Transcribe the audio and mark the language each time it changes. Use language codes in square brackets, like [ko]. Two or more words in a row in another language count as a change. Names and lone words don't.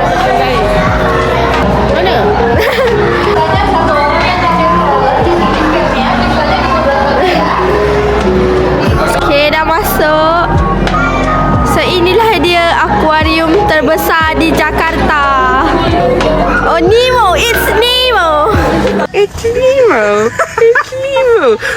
[id] Mana? Okay, dah masuk. So inilah dia akuarium terbesar di Jakarta. [en] Oh, Nemo, it's Nemo. It's Nemo. It's Nemo.